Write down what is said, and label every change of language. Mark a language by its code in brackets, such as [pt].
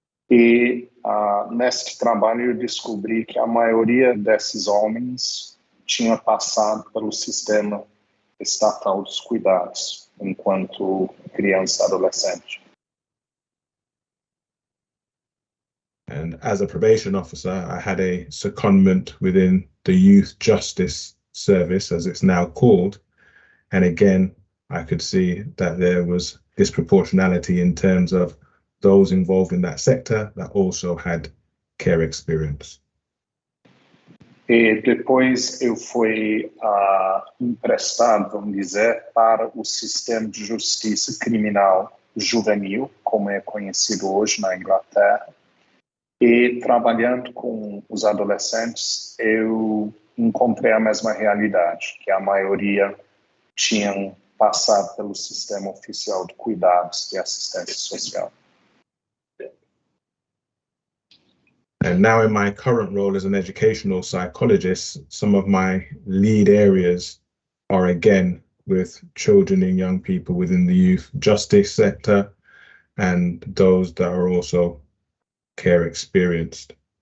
[pt] E nesse trabalho eu descobri que a maioria desses homens tinha passado pelo sistema estatal dos cuidados enquanto criança e adolescente. [en] And as a probation officer, I had a secondment within the Youth Justice Service, as it's now called. And again, I could see that there was disproportionality in terms of those involved in that sector that also had care experience. [pt] E depois eu fui emprestado, vamos dizer, para o sistema de justiça criminal juvenil, como é conhecido hoje na Inglaterra. E trabalhando com os adolescentes, eu encontrei a mesma realidade, que a maioria tinham passado pelo sistema oficial de cuidados de assistência social. [en] And now in my current role as an educational psychologist, some of my lead areas are again with children and young people within the youth justice sector and those that are also care experienced.